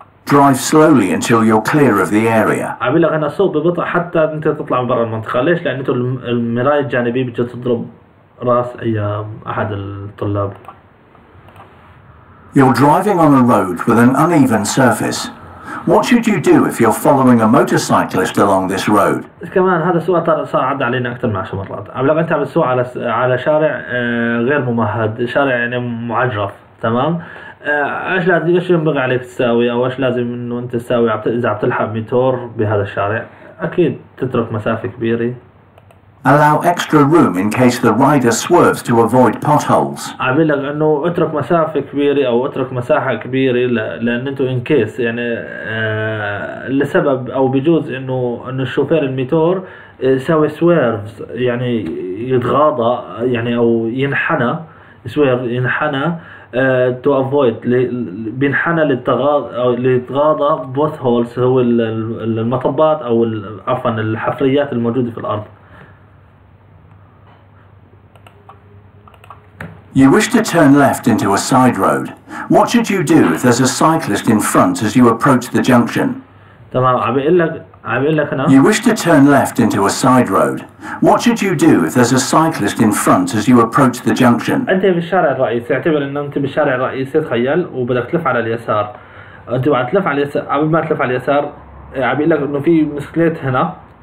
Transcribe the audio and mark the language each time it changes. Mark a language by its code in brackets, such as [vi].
[en] Drive slowly until you're clear of the area. [ar] عم لك انا سوق ببطء حتى انت تطلع من برا المنطقة. ليش؟ لان انتوا المراية الجانبية بتجي تضرب راس اي احد الطلاب. [en] You're driving on a road with an uneven surface. What should you do if you're following a motorcyclist along this road? [ar] كمان هذا السؤال صار عدى علينا اكثر من 10 مرات. عم لك انت عم تسوق على شارع غير ممهد، شارع يعني معجرف، تمام؟ ايش ينبغي عليك تساوي او ايش لازم انه انت تساوي اذا عم تلحق ميتور بهذا الشارع؟ اكيد تترك مسافة كبيرة. [en] Allow extra room in case the rider swerves to avoid potholes. [ar] عم لك انه اترك مسافة كبيرة او اترك مساحة كبيرة لان انتو ان كيس يعني لسبب او بجوز انه الشوفير الميتور يساوي سويرفز، يعني يتغاضى يعني او ينحنى، ينحنى [en] to avoid [ar] بينحنى للتغاضى او ليتغاضى بوث هولز، هو المطبات او عفوا الحفريات الموجودة في الارض. [en] You wish to turn left into a side road. What should you do if there's a cyclist in front as you approach the junction? [ar] تمام. عم بقول لك أنا. [en] You wish to turn left into a side road. What should you do if there's a cyclist in front as you approach the junction? [ar] أنت بالشارع الرئيسي، اعتبر إن أنت بالشارع الرئيسي، تخيل، وبدك تلف على اليسار. أنت بعد تلف على اليسار، قبل ما تلف على اليسار عم بقول لك إنه في مسكليت هنا.